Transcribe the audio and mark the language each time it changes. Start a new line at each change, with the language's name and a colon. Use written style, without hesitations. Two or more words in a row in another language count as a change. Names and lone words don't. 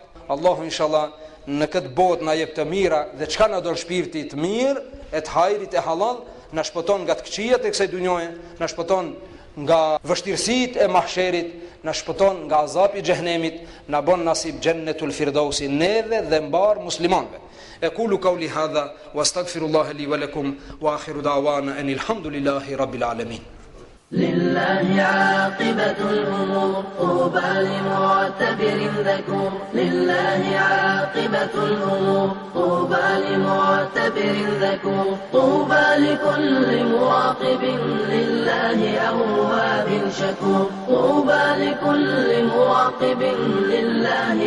Albanian: Allahu inshallah në këtë botë na jep të mira dhe çka na do shpirti të mirë, e të hajrit e halal, na shpëton nga të këqijat e kësaj dunjoje, na shpëton nga vështirësitë e mahsherit, na shpëton nga azapi i xhehenemit, na bën nasib
Arabic: جنة الفردوس
Albanian: neve dhe mbar muslimanëve.
Arabic: أقول قولي هذا وأستغفر الله لي ولكم وآخر دعوانا أن الحمد لله رب العالمين. لله عاقبة الأمور طوبى لمعتبر ذكور لله عاقبة الأمور طوبى لمعتبر ذكور طوبى لكل مراقب لله أواب شكور طوبى لكل مراقب لله